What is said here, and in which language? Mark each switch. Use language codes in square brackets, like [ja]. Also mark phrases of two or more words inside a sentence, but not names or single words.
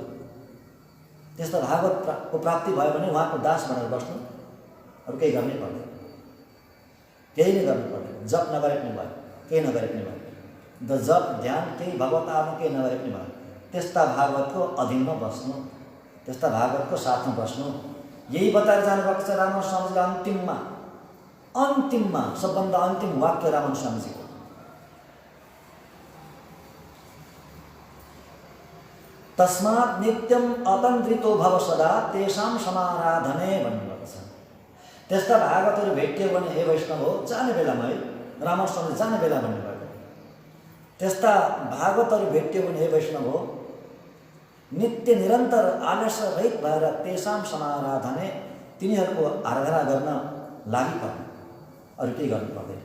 [ne] त्यस्ता भागवतको प्राप्ति भयो भने उहाँको दास भनेर बस्नु, अरू केही गर्नै पर्दैन, केही नै गर्नु पर्दैन। जप नगरे पनि भयो, केही नगरे पनि भयो। द जप ध्यान केही भगवत आफ्नो केही नगरे पनि भयो। त्यस्ता भागवतको अधीनमा बस्नु, त्यस्ता भागवतको साथमा बस्नु, यही बताएर जानुभएको छ रामन स्वामीजीले अन्तिममा सबभन्दा अन्तिम वाक्य रामन स्वामीजीको। [sa] तस्मात् नित्यम अतन्द्रितो भव सदा तेषां समाराधने भन्नुभएको छ। [ne] त्यस्ता भागवतहरू भेट्यो भने हे वैष्णव हो, जाने बेलामा है रामन स्वामी जाने बेला भन्नुभएको। त्यस्ता भागवतहरू भेट्यो भने हे वैष्णव हो, नित्य निरन्तर आलस्य रहित भएर [sa] तेषां समाराधने, [ne] तिनीहरूको आराधना गर्न लागि पर्ने, अरू केही गर्नु पर्दैन।